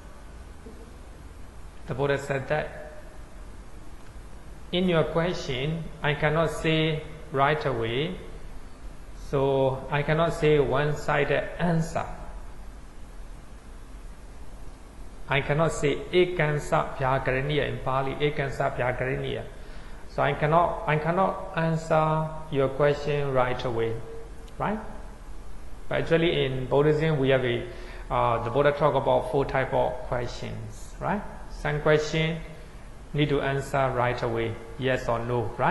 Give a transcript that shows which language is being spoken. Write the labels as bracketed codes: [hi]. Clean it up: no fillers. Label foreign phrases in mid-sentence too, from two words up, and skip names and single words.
[en] The Buddha said that. In your question, I cannot say right away, so I cannot say one-sided answer. I cannot say [pi] ekansa bhyakaraniya [en] in Pali, [pi] ekansa bhyakaraniya. [en] So I cannot answer your question right away, right? But actually in Buddhism we have the Buddha talk about 4 types of questions, right? Some question need to answer right away, yes or no, right?